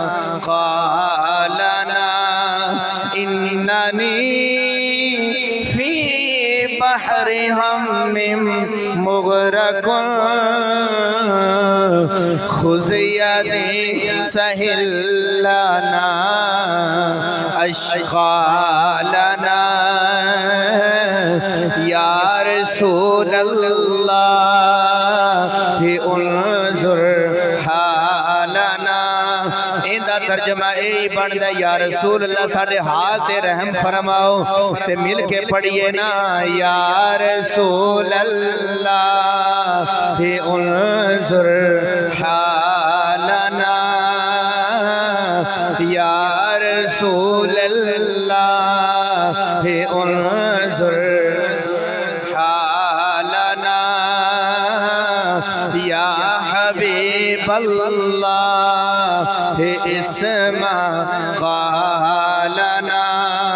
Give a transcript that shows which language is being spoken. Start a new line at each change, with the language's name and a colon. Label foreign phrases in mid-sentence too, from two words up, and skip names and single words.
Arabic: قالنا إنني في بحر هم مغرق خذ يدي سهل لنا أشغالنا يا رسول الله انظر حالنا.
Punjabi: ਇੰਦਾ ਤਰਜਮਾ ਯਹੀ ਬਨਦਾ
Arabic: يا رسول الله
Punjabi: ਸਾਡੇ ਹਾਲ ਤੇ ਰਹਿਮ ਫਰਮਾਓ ਤੇ ਮਿਲ ਕੇ ਪੜ੍ਹੀਏ ਨਾ या
Arabic: رسول الله انظر حالنا يا رسول الله انظر حالنا يا حبيب الله اسمع قالنا.